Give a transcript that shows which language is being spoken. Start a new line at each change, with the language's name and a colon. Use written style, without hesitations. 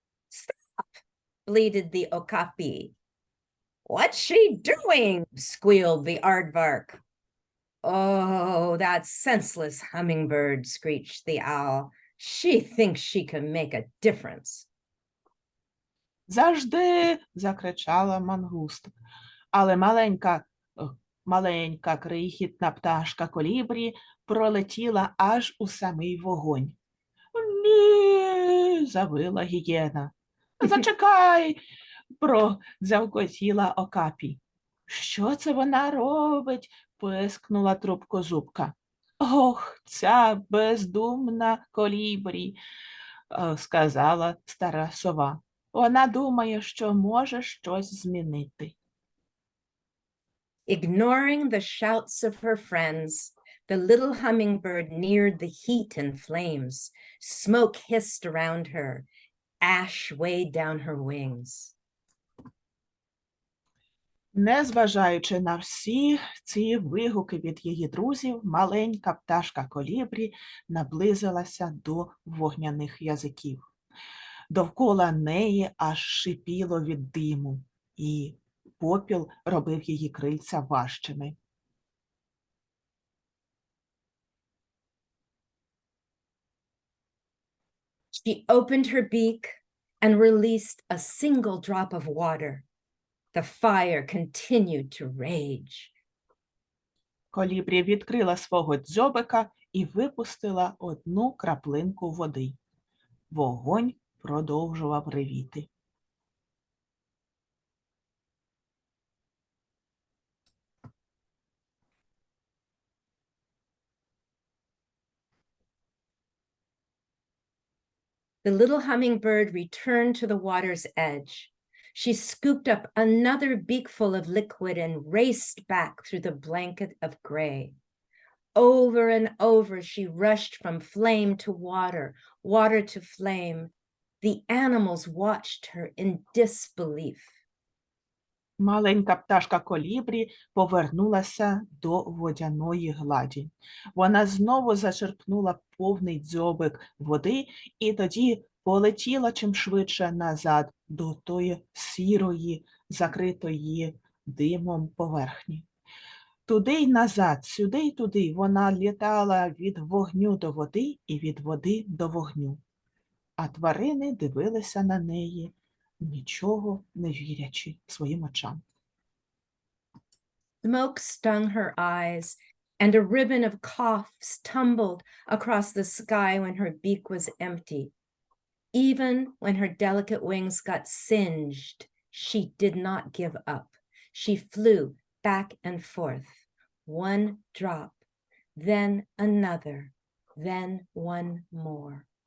English: Stop, bleated the okapi. What's she doing? Squealed the aardvark. Oh, that senseless hummingbird, screeched the owl. She thinks she can make a difference.
Ukrainian: Завжди, закричала мангуст. Але маленька крихітна пташка колібрі пролетіла аж у самий вогонь. Ні, завила гієна. Зачекай, продзявкотіла Окапі. Що це вона робить? Пискнула трубкозубка. Ох, ця бездумна колібрі, сказала стара сова. Вона думає, що може щось змінити.
English: Ignoring the shouts of her friends, the little hummingbird neared the heat and flames. Smoke hissed around her. Ash weighed down her wings.
Ukrainian: Незважаючи на всі ці вигуки від її друзів, маленька пташка колібрі наблизилася до вогняних язиків. Довкола неї аж шипіло від диму, і попіл робив її крильця важчими.
English: She opened her beak and released a single drop of water. The fire continued to rage.
Ukrainian: Колібрі відкрила свого дзьобика і випустила одну краплинку води. Вогонь продовжував ревіти.
English: The little hummingbird returned to the water's edge. She scooped up another beakful of liquid and raced back through the blanket of gray. Over and over, she rushed from flame to water, water to flame. The animals watched her in disbelief.
Ukrainian: Маленька пташка колібрі повернулася до водяної гладі. Вона знову зачерпнула повний дзьобик води і тоді полетіла чим швидше назад до тої сірої, закритої димом поверхні. Туди й назад, сюди й туди вона літала від вогню до води і від води до вогню. А тварини дивилися на неї, нічого не вірячи своїм очам.
English: Smoke stung her eyes, and a ribbon of coughs tumbled across the sky when her beak was empty. Even when her delicate wings got singed, she did not give up. She flew back and forth, one drop, then another, then one more.